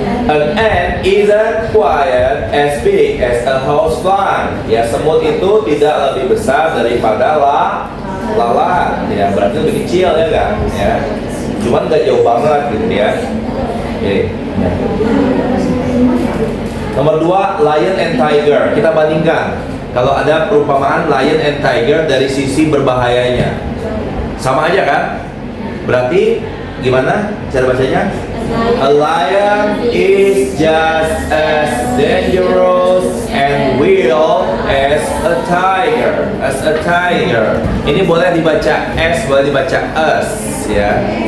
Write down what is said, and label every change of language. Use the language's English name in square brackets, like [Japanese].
[English] An ant isn't quite as big as a horsefly. [Indonesian] Ya, semut itu tidak lebih besar daripada lalat. Ya, berarti lebih kecil ya kan? Ya. Cuman nggak jauh banget gitu ya. Oke. Nomor 2, [English] lion and tiger. [Indonesian] Kita bandingkan. Kalau ada perumpamaan lion and tiger dari sisi berbahayanya, sama aja kan? Berarti gimana cara bacanya? [English] A lion is just as dangerous and will as a tiger. As a tiger. [Indonesian] Ini boleh dibaca s, boleh dibaca us, ya.